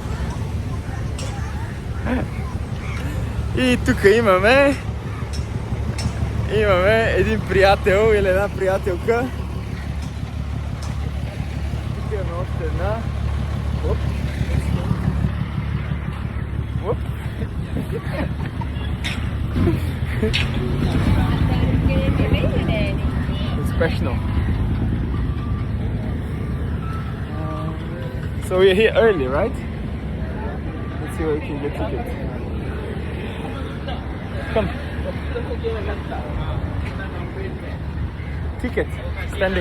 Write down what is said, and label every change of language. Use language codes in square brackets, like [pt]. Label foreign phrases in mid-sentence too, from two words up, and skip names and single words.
[bg] И тук имаме един приятел или една приятелка. Тук имаме още една. Оп. Оп. Успешно. [en] So we're here early, right? Let's see where we can get tickets. Come. Ticket. Standing.